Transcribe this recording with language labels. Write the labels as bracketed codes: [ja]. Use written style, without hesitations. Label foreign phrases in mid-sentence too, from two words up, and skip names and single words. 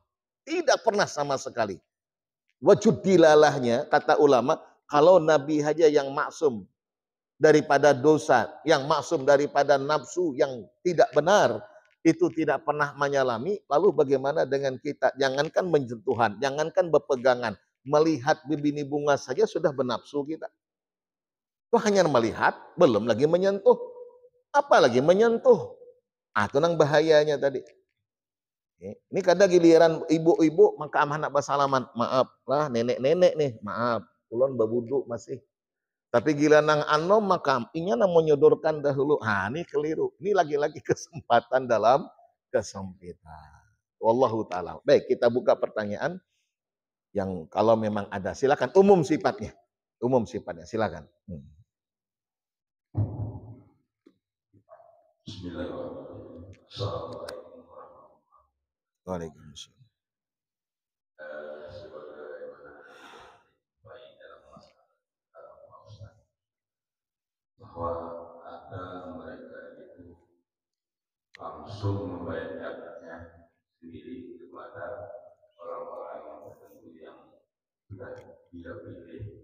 [id] Tidak pernah sama sekali. Wajud dilalahnya, kata ulama, kalau Nabi saja yang maksum daripada dosa, yang maksum daripada nafsu yang tidak benar, itu tidak pernah menyalami, lalu bagaimana dengan kita? Jangankan menjentuhan, jangankan berpegangan, melihat bibini bunga saja sudah bernafsu kita. Itu hanya melihat, belum lagi menyentuh. Apalagi menyentuh. [bjn] Itu nang bahayanya tadi. [id] Ini kadang giliran ibu-ibu maka anak bersalaman, maaf lah nenek-nenek nih, maaf, [bjn] ulun berwudu masih. Tapi gila nang anom maka inya nang menyodorkan dahulu. Ini keliru. [id] Ini lagi-lagi kesempatan dalam kesempitan. [ar] والله تعالى. [id] Baik, kita buka pertanyaan yang kalau memang ada. Silakan, umum sifatnya. Umum sifatnya, silakan. [ar] بسم الله الرحمن الرحيم. السلام عليكم ورحمة الله وعليكم السلام. وبركاته. [id] Sebagaimana baik dalam masalah bahwa ada mereka itu langsung membayar zakatnya sendiri kepada orang-orang yang tertentu yang sudah dia pilih,